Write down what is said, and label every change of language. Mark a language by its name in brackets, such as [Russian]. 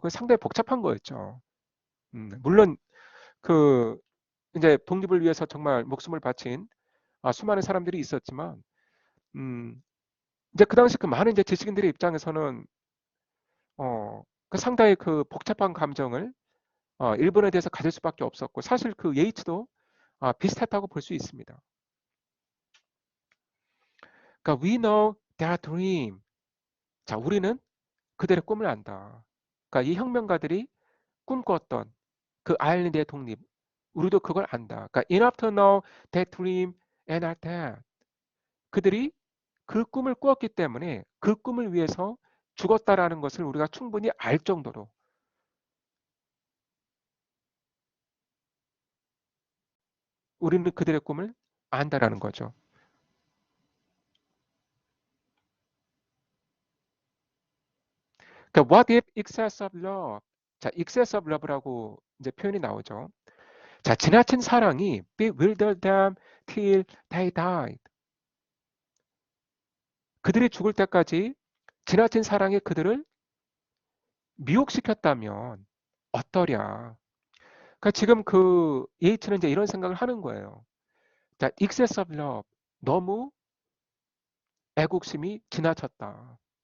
[Korean] 그 상당히 복잡한 거였죠. 물론 그 이제 독립을 위해서 정말 목숨을 바친 수많은 사람들이 있었지만, 이제 그 당시 그 많은 이제 지식인들의 입장에서는 그 상당히 그 복잡한 감정을 일본에 대해서 가질 수밖에 없었고, 사실 그 예이츠도 비슷했다고 볼 수 있습니다. 그러니까 [English] we know their dream. [Korean] 자, 우리는 그들의 꿈을 안다. 그러니까 이 혁명가들이 꿈꿨던 그 아일랜드의 독립, 우리도 그걸 안다. 그러니까 [English] enough to know that dream and are that. [Korean] 그들이 그 꿈을 꾸었기 때문에 그 꿈을 위해서 죽었다라는 것을 우리가 충분히 알 정도로 우리는 그들의 꿈을 안다라는 거죠. 그러니까 [English] what if excess of love? [Korean] 자, [English] excess of love [Korean] 라고 이제 표현이 나오죠. 자, 지나친 사랑이 [English] bewildered them till they died. [Korean] 그들이 죽을 때까지 지나친 사랑이 그들을 미혹시켰다면 어떠랴. 그러니까 지금 그 예이츠는 이제 이런 생각을 하는 거예요. 자, [English] excess of love. [Korean] 너무 애국심이 지나쳤다.